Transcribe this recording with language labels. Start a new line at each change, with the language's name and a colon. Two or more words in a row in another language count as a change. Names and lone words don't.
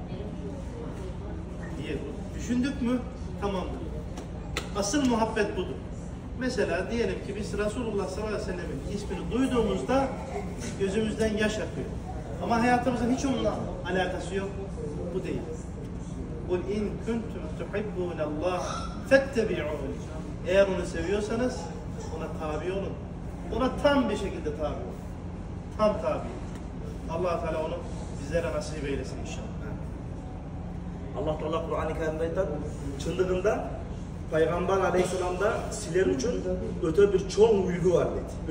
Turkish: Diye düşündük mü? Tamamdır. Asıl muhabbet budur. Mesela diyelim ki biz Resulullah
Arabic: صلى الله عليه وسلم'in
Turkish: ismini duyduğumuzda gözümüzden yaş akıyor. Ama hayatımızın hiç onunla alakası yok. Bu değil.
Arabic: قُلْ اِنْ كُنْتُمْ تُحِبُّونَ اللّٰهِ فَاتَّبِعُونَ.
Turkish: Eğer onu seviyorsanız ona tabi olun. Ona tam bir şekilde tabi olun. Tam tabi. Allah Teala onu bizlere nasip eylesin inşallah. Allah Teala Kur'an-ı Kerim'de çındığında Peygamber Aleyhisselam'da sizler için öte bir çoğun ülgü var dedi.